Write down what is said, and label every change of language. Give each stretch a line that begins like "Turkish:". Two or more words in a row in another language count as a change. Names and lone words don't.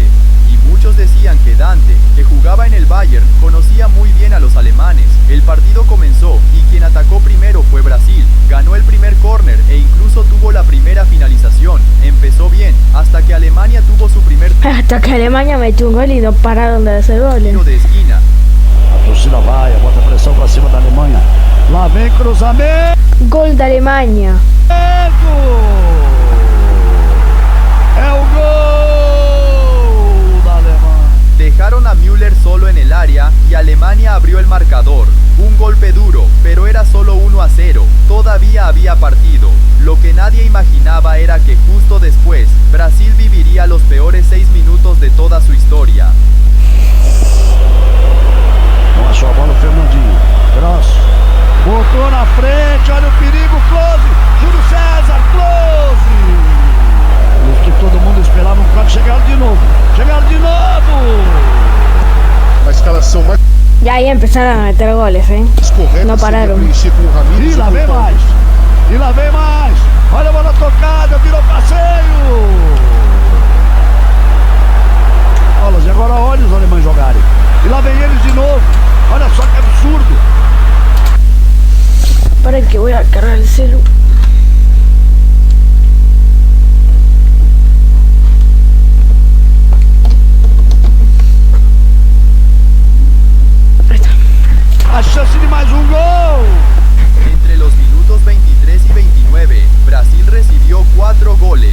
Spanish: Y muchos decían que Dante, que jugaba en el Bayern, conocía muy bien a los alemanes. El partido comenzó y quien atacó primero fue Brasil. Ganó el primer córner e incluso tuvo la primera finalización. Empezó bien, hasta que Alemania tuvo su primer Hasta que Alemania metió un gol y no pararon de hacer goles. tiro de esquina.
Portuguese: A torcida vai, bota pressão pra cima da Alemanha. Lá vem cruzamento.
Spanish: Gol de Alemania.
Portuguese: É o gol da Alemanha.
Spanish: Dejaron a Müller solo en el área y Alemania abrió el marcador. Un golpe duro, pero era solo 1-0. Todavía había partido. Lo que nadie imaginaba era que justo después, Brasil viviría los peores 6 minutos de toda su historia.
Portuguese: Não achou a bola o Fernandinho. Grosso. Botou na frente, olha o perigo, close. Júlio César, close. O que todo mundo esperava, quando chegaram de novo. Chegaram de novo. A escalação mais
Spanish: Y ahí empezaron a meter goles,
Portuguese: correta No pararam. seria preencher com o Ramires. E lá vem mais. E lá vem mais. Olha a bola tocada, virou passeio. Bolas, e agora olha os alemães jogarem. E lá vem eles de novo. Olha só que absurdo.
Spanish: Para que voy a cargar el celu.
Portuguese: A chance de mais um gol.
Spanish: Entre los minutos 23 y 29, Brasil recibió 4 goles.